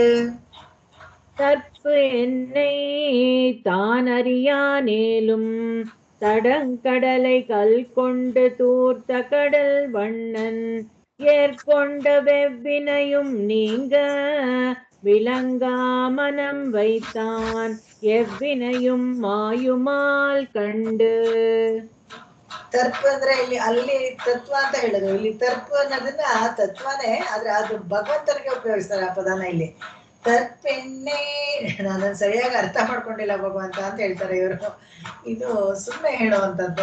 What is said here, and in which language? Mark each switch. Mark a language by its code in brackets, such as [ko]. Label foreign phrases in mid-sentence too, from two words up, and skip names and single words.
[ta] தற்பு என்னை தான் அறியானேலும் தடங்கடலை கல் கொண்டு தூர்த்த கடல் வண்ணன் ஏற்கொண்ட வெவ்வினையும் நீங்க விலங்கா மனம் வைத்தான் எவ்வினையும் மாயுமால் கண்டு. [kn] ತರ್ಪ ಅಂದ್ರೆ ಇಲ್ಲಿ ಅಲ್ಲಿ ತತ್ವ ಅಂತ ಹೇಳಿದ್ರು. ಇಲ್ಲಿ ತರ್ಪ ಅನ್ನೋದನ್ನ ತತ್ವನೇ, ಆದ್ರೆ ಅದು ಭಗವಂತನಿಗೆ ಉಪಯೋಗಿಸ್ತಾರೆ ಆ ಪದನ. ಇಲ್ಲಿ ತರ್ಪೆಣ್ಣೆ ನಾನು ಸರಿಯಾಗಿ ಅರ್ಥ ಮಾಡ್ಕೊಂಡಿಲ್ಲ ಭಗವಂತ ಅಂತ ಹೇಳ್ತಾರೆ ಇವರು. ಇದು ಸುಮ್ಮನೆ ಹೇಳುವಂಥದ್ದು.